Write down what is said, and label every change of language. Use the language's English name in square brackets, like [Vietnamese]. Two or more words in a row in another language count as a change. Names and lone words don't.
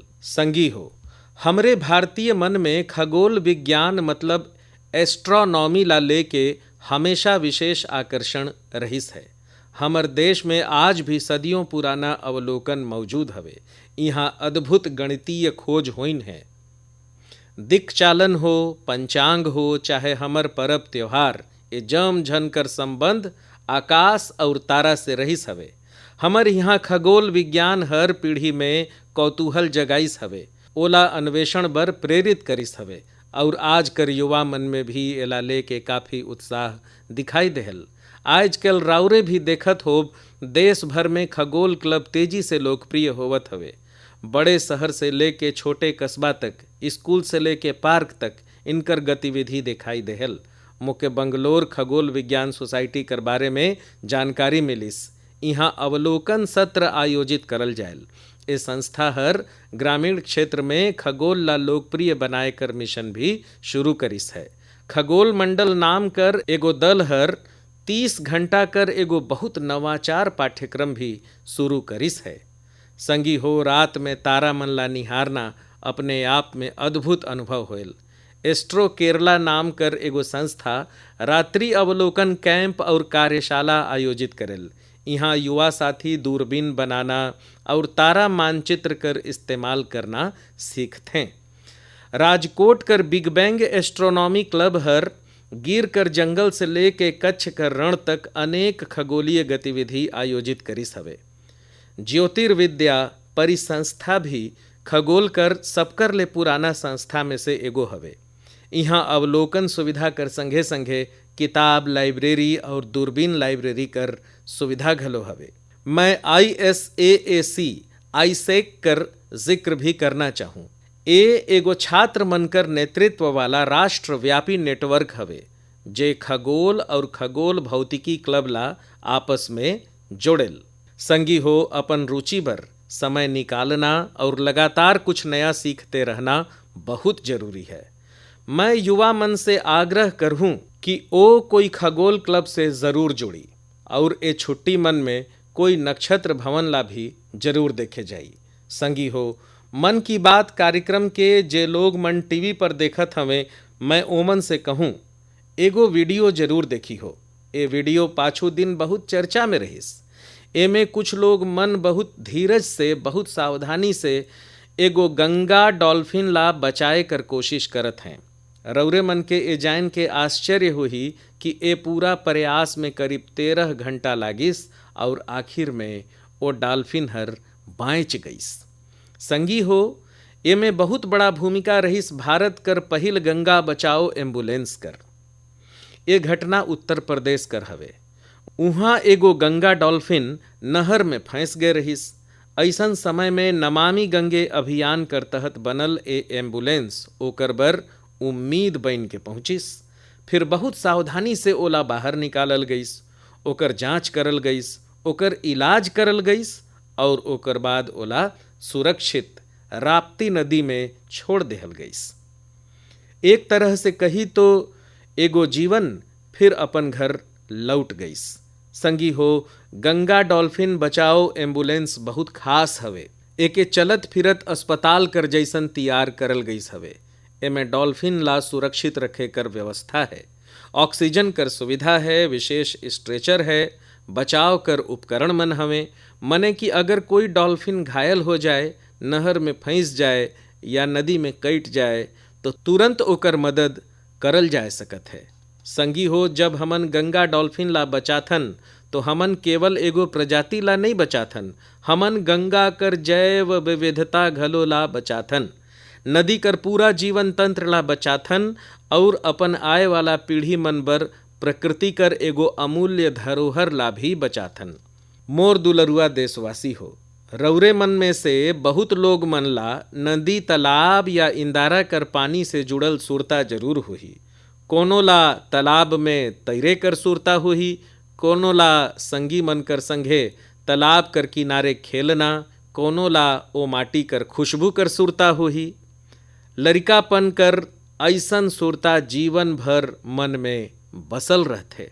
[Sadri] संगी हो, हमरे भारतीय मन में खगोल विज्ञान मतलब एस्ट्रोनॉमी ला लेके हमेशा विशेष आकर्षण रहिस है। हमर देश में आज भी सदियों पुराना अवलोकन मौजूद हवे। यहाँ अद्भुत गणितीय खोज होइन है। दिक् चालन हो, पंचांग हो, चाहे हमर परब त्योहार, ये जम झन कर संबंध आकाश और तारा से रहिस हवे। हमर यहाँ खगोल विज्ञान हर पीढ़ी में कौतूहल जगाइस हवे, ओला अन्वेषण बर प्रेरित करिस हवे और आज कर युवा मन में भी एला लेके काफ़ी उत्साह दिखाई देहल। आजकल राउरे भी देखत हो, देश भर में खगोल क्लब तेजी से लोकप्रिय होवत हवे। बड़े शहर से लेके छोटे कस्बा तक, स्कूल से लेके पार्क तक इनकर गतिविधि दिखाई देहल। मुख्य बंगलोर खगोल विज्ञान सोसाइटी कर बारे में जानकारी मिलिस। यहाँ अवलोकन सत्र आयोजित करल जायल। ये संस्था हर ग्रामीण क्षेत्र में खगोल ला लोकप्रिय बनाए कर मिशन भी शुरू करिस है। खगोल मंडल नाम कर एगो दल हर 30 घंटा कर एगो बहुत नवाचार पाठ्यक्रम भी शुरू करिस है। संगी हो, रात में तारा मन ला निहारना अपने आप में अद्भुत अनुभव होयल। एस्ट्रो केरला नाम कर एगो संस्था रात्रि अवलोकन कैंप और कार्यशाला आयोजित करेल। यहाँ युवा साथी दूरबीन बनाना और तारा मानचित्र कर इस्तेमाल करना सीखते हैं। राजकोट कर बिग बैंग एस्ट्रोनॉमी क्लब हर गिर कर जंगल से लेके कच्छ कर रण तक अनेक खगोलीय गतिविधि आयोजित करिस हवे। ज्योतिर्विद्या परिसंस्था भी खगोल कर सबकर ले पुराना संस्था में से एगो हवे। यहाँ अवलोकन सुविधा कर संगे संगे किताब लाइब्रेरी और दूरबीन लाइब्रेरी कर सुविधा घलो हवे। मैं ISAAC आईसेक कर जिक्र भी करना चाहूँ। ए एगो छात्र मनकर नेतृत्व वाला राष्ट्रव्यापी नेटवर्क हवे, जे खगोल और खगोल भौतिकी क्लब ला आपस में जोड़ेल। संगी हो, अपन रुचि बर समय निकालना और लगातार कुछ नया सीखते रहना बहुत जरूरी है। मैं युवा मन से आग्रह करहूँ कि ओ कोई खगोल क्लब से ज़रूर जुड़ी और ए छुट्टी मन में कोई नक्षत्र भवन ला भी जरूर देखे जाई। संगी हो, मन की बात कार्यक्रम के जे लोग मन टीवी पर देखत हवें, मैं ओमन से कहूँ एगो वीडियो जरूर देखी हो। ए वीडियो पाछू दिन बहुत चर्चा में रहिस। एमे कुछ लोग मन बहुत धीरज से, बहुत सावधानी से एगो गंगा डॉल्फिन ला बचाए कर कोशिश करत हैं। रौरे मन के ए जान के आश्चर्य हुई कि ए पूरा प्रयास में करीब 13 घंटा लागिस और आखिर में वो डॉल्फिन हर बाँच गईस। संगी हो, एमे बहुत बड़ा भूमिका रहिस भारत कर पहिल गंगा बचाओ एम्बुलेंस कर। ये घटना उत्तर प्रदेश कर हवे। उहाँ एगो गंगा डॉल्फिन नहर में फंस गए रहिस। ऐसन समय में नमामि गंगे अभियान कर तहत बनल ए एम्बुलेंस ओकर बर उम्मीद बन के पहुँचिस। फिर बहुत सावधानी से ओला बाहर निकालल गईस, ओकर जांच करल गईस, ओकर इलाज करल गईस और ओकर बाद ओला सुरक्षित राप्ती नदी में छोड़ देहल गईस। एक तरह से कही तो एगो जीवन फिर अपन घर लौट गईस। संगी हो, गंगा डॉल्फिन बचाओ एम्बुलेंस बहुत खास हवे। एके चलत फिरत अस्पताल कर जैसन तैयार करल गईस हवे। एमे डॉल्फिन ला सुरक्षित रखे कर व्यवस्था है, ऑक्सीजन कर सुविधा है, विशेष स्ट्रेचर है, बचाव कर उपकरण मन हवे। मने कि अगर कोई डॉल्फिन घायल हो जाए, नहर में फंस जाए या नदी में कट जाए तो तुरंत ओकर मदद करल जा सकत है। संगी हो, जब हमन गंगा डॉल्फिन ला बचाथन तो हमन केवल एगो प्रजाति ला नहीं बचाथन, हमन गंगा कर जैव विविधता घलो ला बचाथन, नदी कर पूरा जीवन तंत्र ला बचाथन और अपन आए वाला पीढ़ी मन बर प्रकृति कर एगो अमूल्य धरोहर ला भी बचाथन। मोर दुलरुआ देशवासी हो, रौरे मन में से बहुत लोग मन ला नदी, तालाब या इंदारा कर पानी से जुड़ल सुरता जरूर होही। कोनो ला तालाब में तैरे कर सुरता होही, कोनो ला संगी मन कर संघे तालाब कर किनारे खेलना, कोनो ला ओ माटी कर खुशबू कर सुरता होही। लरिकापन कर ऐसन सुरता जीवन भर मन में बसल रहथे।